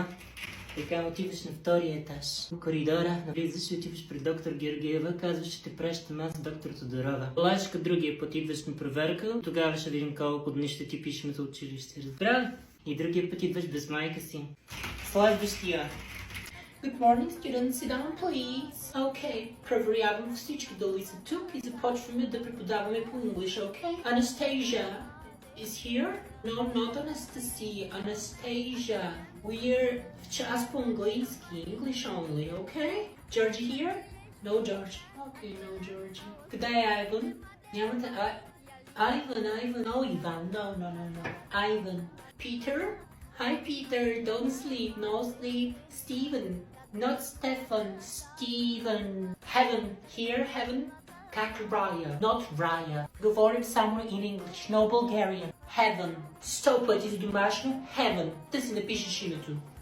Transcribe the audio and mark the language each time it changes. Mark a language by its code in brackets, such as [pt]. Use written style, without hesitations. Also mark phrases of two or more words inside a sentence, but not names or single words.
[bg] Така отиваш на втория етаж. В коридора навлизаш и отиваш при доктор Георгиева, казваш, че те пращам аз, доктор Тодорова. Лашка другия път идваш на проверка, тогава ще видим колко дни ще ти пишем за училище. Разбрали? И другия път идваш без майка си. Следващия. [en] Good morning, students. Sit down, please. Okay. [bg] Проверявам всички дали са тук и започваме да преподаваме по [en] English, okay? Anastasia is here? No, not Anastasia. [bg] Anastasia. We're в час по английски. [en] English only, okay? Georgie here? No Georgie. Okay, no Georgie. [bg] Къде е Ivan? Нямате... [en] Ivan. No, Ivan. No. Ivan. Peter? Hi, Peter. Don't sleep. No sleep. Steven. Not Stefan. Steven. Heaven. Here, heaven. Как Raya. Not Raya. [bg] Говорим само [en] in English. No Bulgarian. Heaven. 100 [bg] пъти за домашно. [en] Heaven. [bg] Да си напишеш името.